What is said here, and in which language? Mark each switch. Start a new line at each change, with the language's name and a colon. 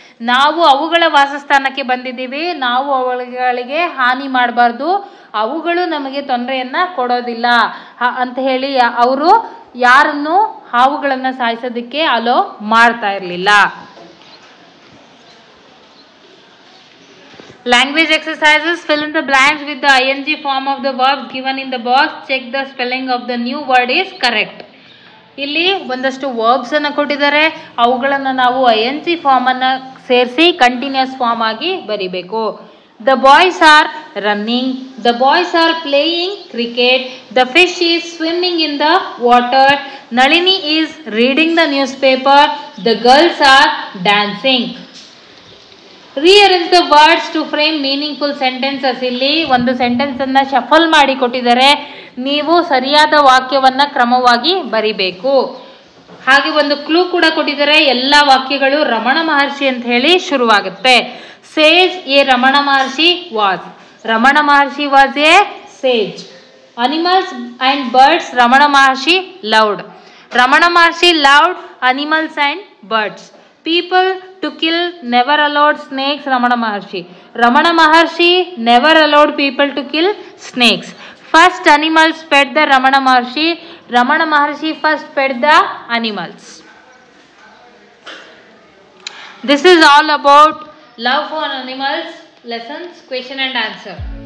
Kannada: ನಾವು ಅವುಗಳ ವಾಸಸ್ಥಾನಕ್ಕೆ ಬಂದಿದ್ದೀವಿ, ನಾವು ಅವುಗಳಿಗೆ ಹಾನಿ ಮಾಡಬಾರ್ದು, ಅವುಗಳು ನಮಗೆ ತೊಂದರೆಯನ್ನ ಕೊಡೋದಿಲ್ಲ ಅಂತ ಹೇಳಿ ಅವರು ಯಾರನ್ನು ಹಾವುಗಳನ್ನ ಸಾಯಿಸೋದಕ್ಕೆ ಅಲೋ ಮಾಡ್ತಾ ಇರಲಿಲ್ಲ.
English: Language exercises, fill in the blanks with the ing form of the verbs given in the box. Check the spelling of the new word is correct.
Kannada: ಇಲ್ಲಿ ಒಂದಷ್ಟು ವರ್ಬ್ಸ್ ಅನ್ನು ಕೊಟ್ಟಿದ್ದಾರೆ, ಅವುಗಳನ್ನು ನಾವು ing ಫಾರ್ಮ್ ಅನ್ನು ಸೇರಿಸಿ ಕಂಟಿನ್ಯೂಸ್ ಫಾರ್ಮ್ ಆಗಿ ಬರಿಬೇಕು.
English: The boys are running, the boys are playing cricket, the fish is swimming in the water, Nalini is reading the newspaper, the girls are dancing. Rearrange the words to frame meaningful sentences.
Kannada: ಇಲ್ಲಿ ಒಂದು sentence ಅನ್ನ shuffle ಮಾಡಿ ಕೊಟ್ಟಿದ್ದಾರೆ, ನೀವು ಸರಿಯಾದ ವಾಕ್ಯವನ್ನ ಕ್ರಮವಾಗಿ ಬರಿಬೇಕು. ಹಾಗೆ ಒಂದು ಕ್ಲೂ ಕೂಡ ಕೊಟ್ಟಿದ್ದಾರೆ, ಎಲ್ಲ ವಾಕ್ಯಗಳು ರಮಣ ಮಹರ್ಷಿ ಅಂತ ಹೇಳಿ ಶುರುವಾಗುತ್ತೆ.
English: Sage a Ramana Maharshi was. Ramana Maharshi was a sage. Animals and birds Ramana Maharshi loved. Ramana Maharshi loved animals and birds. People to kill never allowed snakes, Ramana Maharshi. Ramana Maharshi never allowed people to kill snakes. First animals fed the Ramana Maharshi. Ramana Maharshi first fed the animals. This is all about love for animals lessons, question and answer.